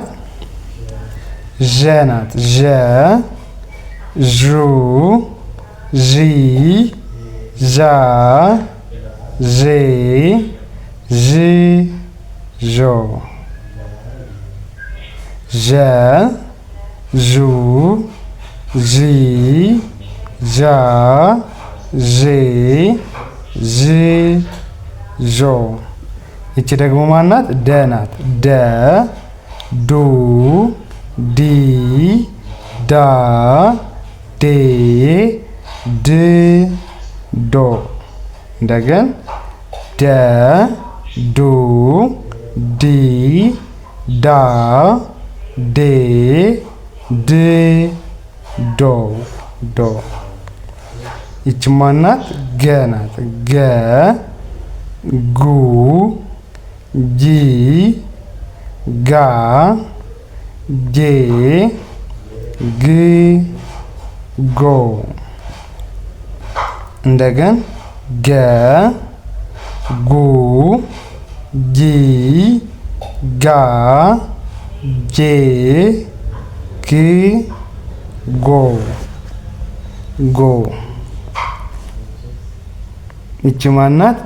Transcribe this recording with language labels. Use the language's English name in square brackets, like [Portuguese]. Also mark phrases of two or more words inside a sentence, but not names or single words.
[Amharic] ዠ ናት። ዠ ዡ ዢ ዣ ዤ ዥ ዦ። ዠ ዡ ዢ ዣ ዤ ዥ ዦ። ይቺ ደግሞ ማናት? ደ ናት። ደ ዱ ዲ ዳ ዴ ድ ዶ። እንደገን ደ ዱ ዲ ዳ ዴ ድ ዶ ዶ። ይቺ ማናት? ገ ናት። ገ ጉ ጊ ጋ ጌ ግ ጎ። እንደገን ገ ጉ ጊ ጋ ጌ ግ ጎ ጎ። ይቺ ማናት?